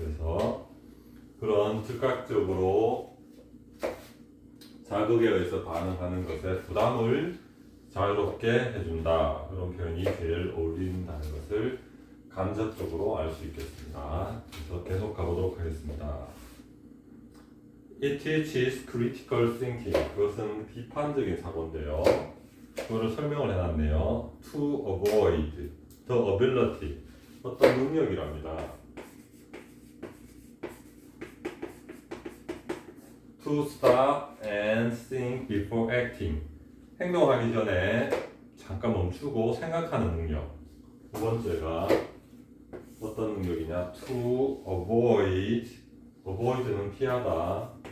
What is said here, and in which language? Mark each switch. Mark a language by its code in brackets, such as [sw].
[ko] 그래서 그런 즉각적으로 자극에 의해서 반응하는 것에 부담을 자유롭게 해준다. 그런 표현이 제일 어울린다는 것을 간접적으로 알 수 있겠습니다. 그래서 계속 가보도록 하겠습니다. [en] It teaches critical thinking. [ko] 그것은 비판적인 사고인데요. 그거를 설명을 해놨네요. [en] To avoid the ability. [ko] 어떤 능력이랍니다. [en] To stop and think before acting. [ko] 행동하기 전에 잠깐 멈추고 생각하는 능력. 두 번째가 어떤 능력이냐? [en] To avoid. [ko] avoid는 피하다.